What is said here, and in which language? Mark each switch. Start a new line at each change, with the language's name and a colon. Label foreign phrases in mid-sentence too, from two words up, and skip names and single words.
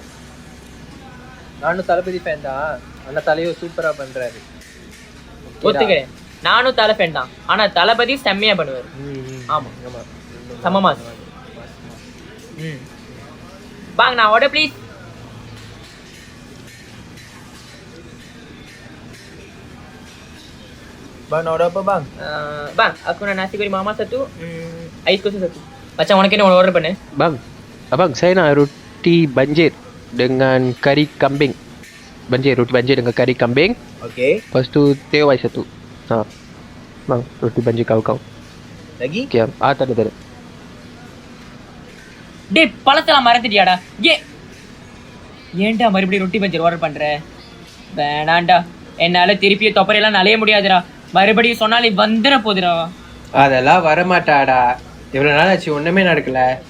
Tamil: நானும் தளபதி ஃபேன் தான், ஆனா தலையோ சூப்பரா பண்றாரு. ஒத்துக்கிறேன், நானும் தலை ஃபேன் தான், ஆனா தளபதி செம்மையா பண்ணுவாரு. ஆமா செம்ம மாஸ். வாங்க நான்
English: order please.
Malay: Bang, nak order apa bang? Bang, aku nak nasi goreng mama satu, ais kosong satu. Macam mana kena order பண்ணு? Bang, abang saya nak roti banjir dengan kari kambing. Roti banjir dengan kari kambing. Okay. Lepas tu teh ais satu. Bang, roti banjir kau. Lagi? Okay, tak ada.
Tamil: டேய், பழத்தெல்லாம் மறந்துட்டியாடா? ஏன்டா மறுபடியும் ரொட்டி பஞ்சர் ஆர்டர் பண்ற? வேணாண்டா, என்னால திருப்பிய தொப்பரையெல்லாம் நலைய முடியாதுடா. மறுபடியும் சொன்னாலே வந்துட போதுடா. அதெல்லாம் வரமாட்டாடா. இவ்வளோ நாள் ஆச்சு, ஒன்றுமே நடக்கல.